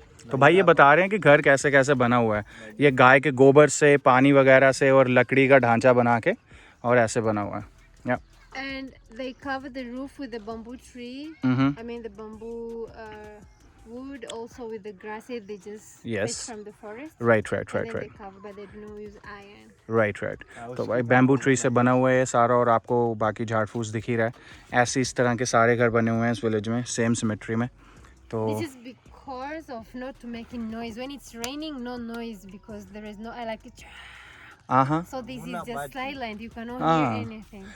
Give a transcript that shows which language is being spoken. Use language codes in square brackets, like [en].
[hi] तो भाई ये बता रहे हैं कि घर कैसे कैसे बना हुआ है। ये गाय के गोबर से, पानी वगैरह से और लकड़ी का ढांचा बना के और ऐसे बना हुआ है। [en] And they cover the roof with the bamboo tree. I mean the bamboo wood, also with the grass. They just fetch from the forest. Right. They cover, but they don't use iron. Right. [hi] तो भाई bamboo tree से बना हुआ है ये सारा, और आपको बाकी झाड़ फूस दिख ही रहा है। ऐसे इस तरह के सारे घर बने हुए हैं इस विलेज में, सेम सिमेट्री में। तो [en] this is because of not making noise when it's raining. No noise because there is no like it. So this is just silent. You cannot hear anything.